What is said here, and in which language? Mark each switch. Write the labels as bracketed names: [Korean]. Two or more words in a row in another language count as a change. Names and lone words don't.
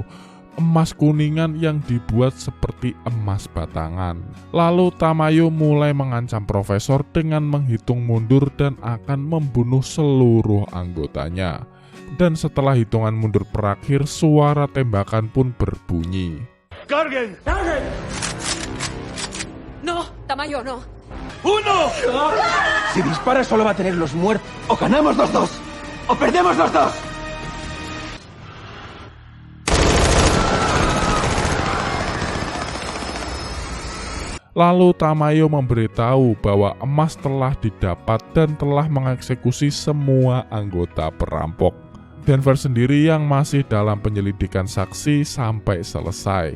[Indonesian] Emas kuningan yang dibuat seperti emas batangan. Lalu Tamayo mulai mengancam Profesor dengan menghitung mundur dan akan membunuh seluruh anggotanya. Dan setelah hitungan mundur berakhir, suara tembakan pun berbunyi. [Spanish] ¡Carguen! ¡Carguen! No, Tamayo, no. ¡Uno! Si disparas solo va a tener los muertos. O ganamos los dos, o perdemos los dos. [Indonesian] Lalu Tamayo memberitahu bahwa emas telah didapat dan telah mengeksekusi semua anggota perampok. Denver sendiri yang masih dalam penyelidikan saksi sampai selesai.